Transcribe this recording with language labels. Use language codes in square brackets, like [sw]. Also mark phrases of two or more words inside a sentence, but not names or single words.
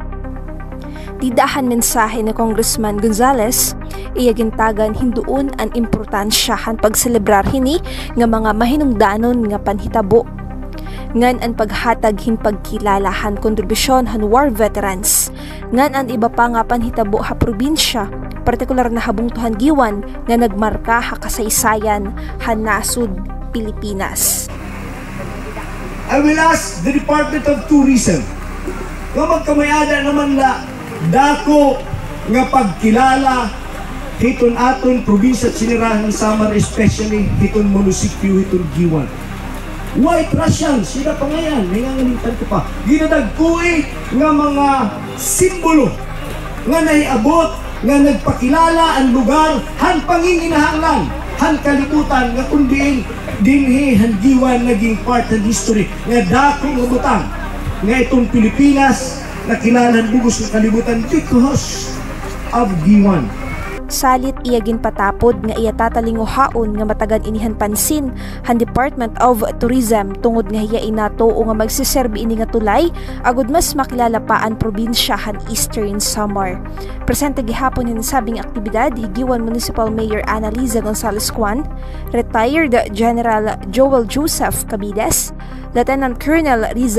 [war] Tidahan mensahe ni Congressman Gonzales, iyagintagan hinduon ang importansya han pagselebrar hini nga mga mahinungdanon nga panhitabo. Ngan ang paghatag hin pagkilalahan kontribusyon han war veterans. Ngan ang iba pa nga panhitabo ha probinsya, partikular na habungtuhan giwan nga nagmarka ha kasaysayan han nasud Pilipinas. [en] I will ask the [war] Department of Tourism nga magkamayada naman na dako nga pagkilala hiton aton probinsya at sinirahan ng Samar, especially hiton munisipyo hiton giwan. [tl] White Russian, sila pa ngayon, may ngangalitan ko pa. [war] Ginadagkui nga mga simbolo nga naiabot, nga nagpakilala ang lugar, han panginginahanglan, han kalibutan, nga kundiin dinhi han giwan naging part ng history, nga dako nga butang, nga itong Pilipinas, nakilalan bugos ng kalibutan [en] because of [war] Giwan. Salit iyagin patapod nga iya tatalinguhaon nga matagan inihan pansin han Department of Tourism tungod nga hiya inato o nga magsiserbi ini nga tulay agud mas makilala pa ang probinsya han Eastern Samar. Presente gihapon hin sabing aktibidad higiwan Municipal Mayor Annalisa Gonzales Juan, Retired General Joel Joseph Cabides, Lieutenant Colonel Riza